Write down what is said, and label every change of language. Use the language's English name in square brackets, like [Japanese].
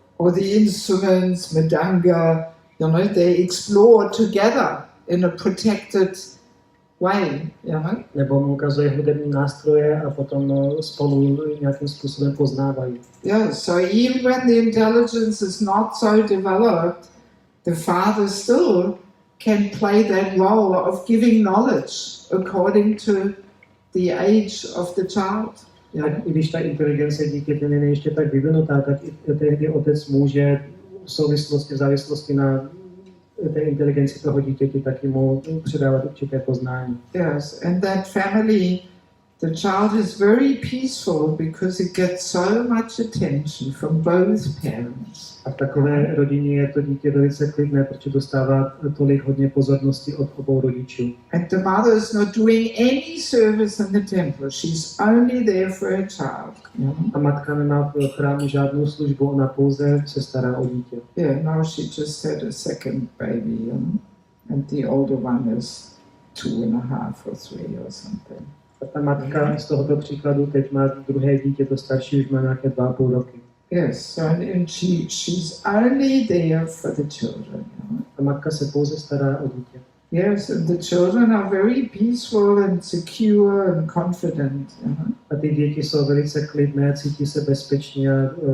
[English] Or the instruments, Madanga, you know, they explore together in a protected way, you know. [Czech] Nebo mu ukazuje hudební nástroje a potom spolu nějakým způsobem poznávají. [English] Yeah, so even when the intelligence is not so developed, the father still can play that role of giving knowledge according to the age of the child. [Czech] Tak i když ta inteligence dítěte není ještě tak vyvinutá, tak i tehdy otec může v souvislosti, v závislosti na té inteligenci toho dítěti taky mu předávat určité poznání. [English] Yes, and that family, the child is very peaceful because it gets so much attention from both parents. [Czech] A v takové rodině je to dítě velice klidné, protože dostává tolik hodně pozornosti od obou rodičů. [English] And the mother is not doing any service in the temple. She's only there for her child. Yeah. [Czech] A matka nemá v chrámu žádnou službu, ona pouze se stará o dítě. [English] Yeah, now she just had a second baby, you know? And the older one is 2.5 or 3 or something. [Czech] A ta matka z tohoto příkladu teď má druhé dítě, to starší už má nějaké 2,5 roky. [English] Yes, so and she's only there for the children. You know? [Czech] A matka se pouze stará o dítě. [English] Yes, and the children are very peaceful and secure and confident. You know? [Czech] A ty děti jsou velice klidné, cítí se bezpečně a